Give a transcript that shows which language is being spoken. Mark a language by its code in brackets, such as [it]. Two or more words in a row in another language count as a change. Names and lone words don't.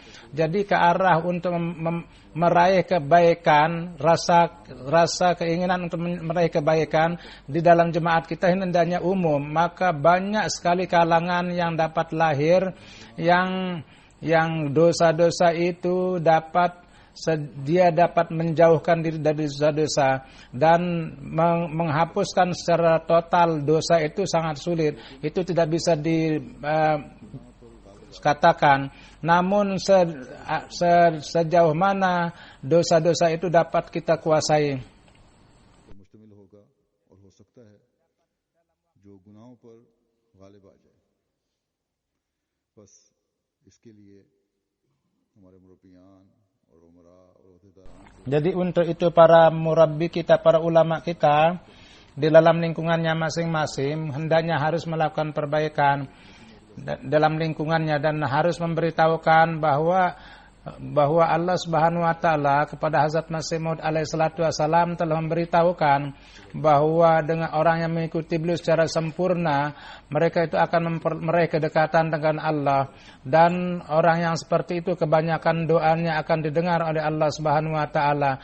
[id] Jadi ke arah untuk meraih kebaikan, rasa keinginan untuk meraih kebaikan di dalam jemaat kita hendaknya umum, maka banyak sekali kalangan yang dapat lahir yang dosa-dosa itu dia dapat menjauhkan diri dari dosa-dosa, dan menghapuskan secara total dosa itu sangat sulit. Itu tidak bisa dikatakan. Namun sejauh mana dosa-dosa itu dapat kita kuasai. [ur] مشتمل ہوگا اور ہو سکتا ہے جو گناہوں پر غالب آ جائے. بس اس کے لیے ہمارے مربیان اور امراء اور عہدیداران سے [id] Jadi untuk itu para murabbi kita, para ulama kita di dalam lingkungannya masing-masing hendaknya harus melakukan perbaikan dalam lingkungannya dan harus memberitahukan bahwa Allah [ar] سبحانه وتعالى [id] kepada Hazrat Masih Maud [ar] عليه الصلاة والسلام [id] telah memberitahukan bahwa dengan orang yang mengikuti beliau secara sempurna mereka itu akan meraih kedekatan dengan Allah, dan orang yang seperti itu kebanyakan doanya akan didengar oleh Allah [ar] سبحانه وتعالى.